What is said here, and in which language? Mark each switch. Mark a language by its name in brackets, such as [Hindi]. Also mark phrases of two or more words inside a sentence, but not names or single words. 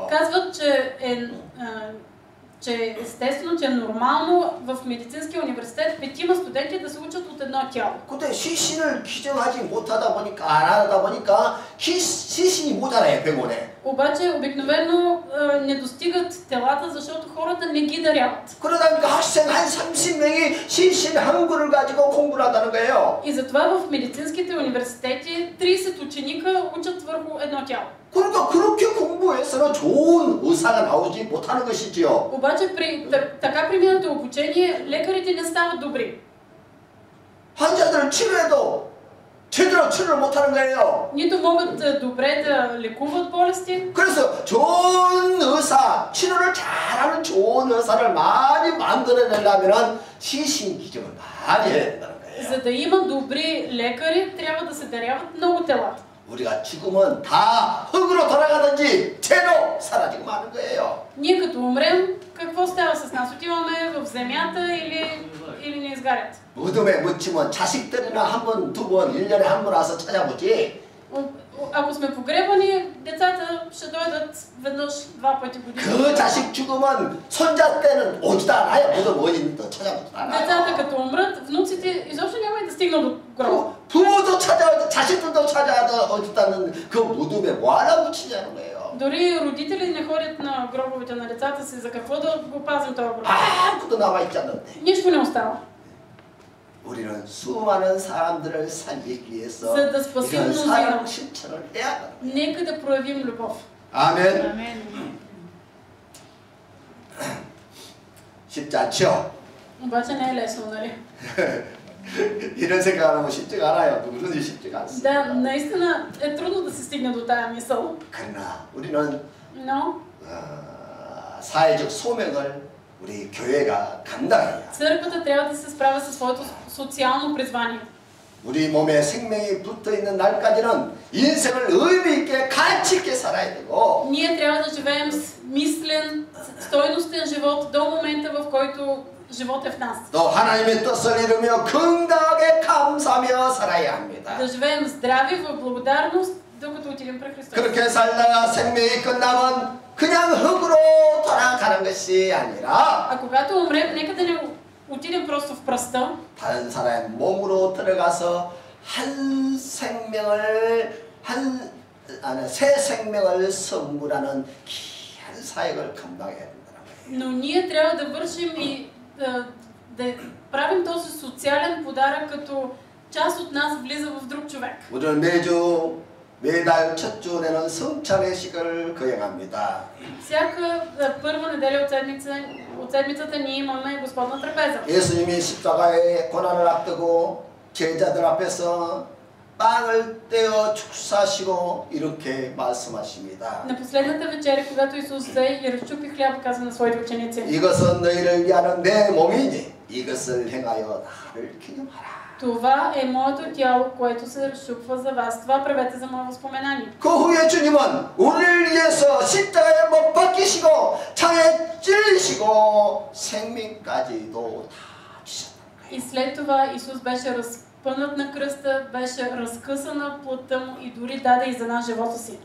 [Bulgarian] Казват, че естествено, че е нормално в медицинския университет 5 студенти да се учат от едно тяло. [Korean] 근데 시신을 기증하지 못하다 보니까 안 하다 보니까 시신이 모자라요 병원에. [Bulgarian] Обаче обикновено не достигат телата, защото хората не ги даряват. [Korean] 그러다 보니까 학생 한 30명이 시신 한 근을 가지고 공부를 한다는 거예요. [Bulgarian] И затова в медицинските университети 30 ученика учат върху едно тяло. [Korean] 그러니까 그렇게 공부해서는 좋은 의사가 나오지 못하는 것이지요. [Bulgarian] Обаче при така преминато обучение лекарите не стават добри. [Korean] 환자들을 치료해도 제대로 치료를 못하는 거예요. [Bulgarian] Нито могат добре да лекуват болести. [Korean] 그래서 좋은 의사, 치료를 잘하는 좋은 의사를 많이 만들어내려면 시신 기증을 많이 해야 된다는 거예요. [Bulgarian] За да има добри лекари, трябва да се даряват много тела. [Korean] 우리가 죽으면 다 흙으로 돌아가든지 채로 사라지고 마는 거예요. [Bulgarian] Ние като умрем, какво става с нас? Отиваме в земята или не изгарят? [Korean] 무덤에 묻히면 자식들이나 한 번, 두 번, 1년에 한 번 와서 찾아보지. [Bulgarian] ако сме погребани, децата ще дойдат веднъж, два пъти годишно. [Korean] 그 자식 죽으면 손자 때는 오지도 않아요. 무덤 어디 있는지 찾아보지도 않아요. [Bulgarian] Децата като умрат, внуците изобщо няма и да стигнат до гроба. [Korean] 부모도 찾아오고 자식들도 찾아와도 어디도 않는 그 무덤에 뭐하러 붙이냐는 거예요. [Bulgarian] Дори родители не ходят на гробовете на децата си, за какво да го пазим този гроб? [Korean] 아무것도 남아있지 않는데. [Bulgarian] Нищо не остава. [Korean] 우리는 수많은 사람들을 살리기 위해서 [Bulgarian] За да спасим [Korean] 이런 [Bulgarian] мнозина, [Korean] 사랑 실천을 해야 한다. [Bulgarian] нека да проявим любов. [Korean] 아멘. [Bulgarian] Амен. [Korean] 쉽지 않죠? [Bulgarian] Обаче не е лесно, нали? [Korean] 이런 생각하면 쉽지가 않아요. 누구든지 쉽지가 않습니다. [Bulgarian] Да, наистина е трудно да се стигне до тая мисъл. [Korean] 그러나 우리는 [Bulgarian] Но [Korean] 사회적 소명을 우리 교회가 감당해야. [Bulgarian] църквата трябва да се справя със своето социално призвание. [Korean] 우리 몸에 생명이 붙어 있는 날까지는 인생을 의미 있게 가치 있게 살아야 되고. [Bulgarian] Ние трябва да живеем смислен, стойностен живот до момента, в който живот е в нас. [Korean] 또 하나님의 뜻을 이루며 건강하게 감사하며 살아야 합니다. [Bulgarian] Да живеем здрави в благодарност, докато отидем при Христос. [Korean] 그렇게 살다가 생명이 끝나면 그냥 흙으로 돌아가는 것이 아니라 [Bulgarian] А когато умрем, нека да не отидем просто в пръста, [Korean] 다른 사람의 몸으로 들어가서 새 생명을 선물하는 귀한 사역을 감당해야 된다는 거예요. [Bulgarian] но ние трябва да вършим и да правим този социален подарък, като част от нас влиза в друг човек. [Korean] 우리는 매달 첫 주에는 성찬의식을 거행합니다. [Bulgarian] Всяка първа неделя от седмицата ние имаме Господна трапеза. [Korean] 예수님이 십자가의 고난을 앞두고 제자들 앞에서 빵을 떼어 축사하시고 이렇게 말씀하십니다. [Bulgarian] На последната вечеря, когато Исус взе и разчупи хляба, казва на своите ученици: [Korean] 이것은 너희를 위하는 내 몸이니 이것을 행하여 나를 기념하라. [Bulgarian] това е моето тяло, което се разчупва за вас. [Korean] Това правете за мое възпоменание. 그 후에 주님은 우리를 위해서 십자가에 못 박히시고 창에 찔리시고 생명까지도 다 주셨다. [Bulgarian] И след това Исус беше разпънат на кръста, беше разкъсана плътта му и дори даде и за нас живота си.